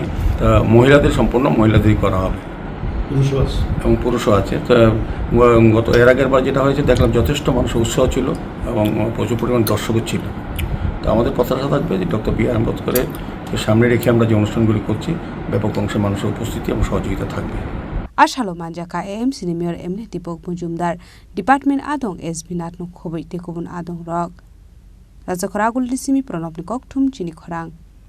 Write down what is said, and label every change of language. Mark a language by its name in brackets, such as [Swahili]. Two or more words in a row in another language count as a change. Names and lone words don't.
[Bangla] মহিলাদের সম্পূর্ণ মহিলাদেরই করা হবে এবং পুরুষও আছে। তো এর আগের বার যেটা হয়েছে দেখলাম যথেষ্ট মানুষের উৎসাহ ছিল এবং প্রচুর পরিমাণ দর্শকও ছিল। তো আমাদের প্রত্যাশা থাকবে যে Dr.B.R. আম্বেদকরের সামনে রেখে আমরা যে অনুষ্ঠানগুলি করছি ব্যাপক অংশে মানুষের উপস্থিতি এবং সহযোগিতা থাকবে। [Kok Borok] Ashalo Manjaka AMC ni Mayor Emily Mujumdar Department adong SB Natno Khoboi Tekubun adong rok Raja Khoragul Lisimi Pranab ni Kokthum Chini Khorang